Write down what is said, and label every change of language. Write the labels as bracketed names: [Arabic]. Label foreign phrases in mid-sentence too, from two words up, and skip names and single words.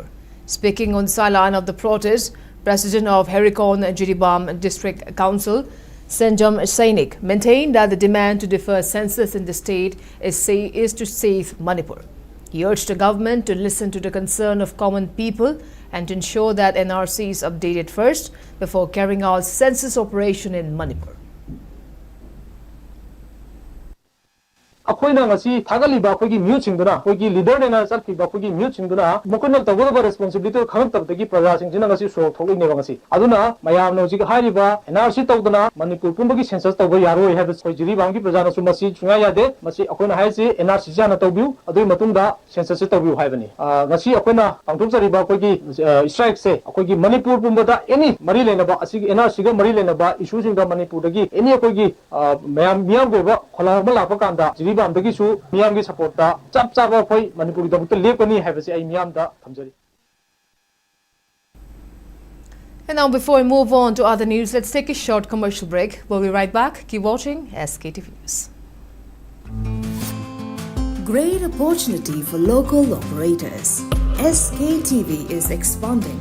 [English] Speaking on the sideline of the protest, President of Herikon Jiribam District Council, Senjam Sainik, maintained that the demand to defer census in the state is to save Manipur. He urged the government to listen to the concern of common people and to ensure that NRC is updated first before carrying out census operation in Manipur. [Manipuri] अखोइना ngasi थागलिबा अखोगी म्यूट सिंगदुना अखोगी लीडर नेना चलखिबा अखोगी म्यूट सिंगदुना मखोना तगोदबा रेस्पोंसिबिलिटी खंगतबदगी प्रजा सिंगजिना ngasi सो थोगइनेबा ngasi अदुना मयामनो जिग हारिबा एनआरसी तौदना मणिपुर पुंबगी सेंसस तौबा यारोय हैब सोजिरी बांगी प्रजाना सु मसी चुंगा यादे मसी अखोइना हाइसि एनआरसी जाना तौबिउ अदुइ मतुंगदा सेंसस तौबिउ हाइबनी ngasi अखोइना पांथोकजरिबा अखोगी स्ट्राइक से अखोगी मणिपुर पुंबदा एनी मरी लेनबा असि एनआरसी गा मरी लेनबा इशू सिंगदा मणिपुरदगी एनी अखोगी मयाम गोबा खलामा लापा कांदा Miyamgi support da chap chap khoi Manipuri da lepani habase ai miyam da thamjari. [English] And now before we move on to other news, let's take a short commercial break. We'll be right back. Keep watching SKTV News. Great opportunity for local operators. SKTV is expanding.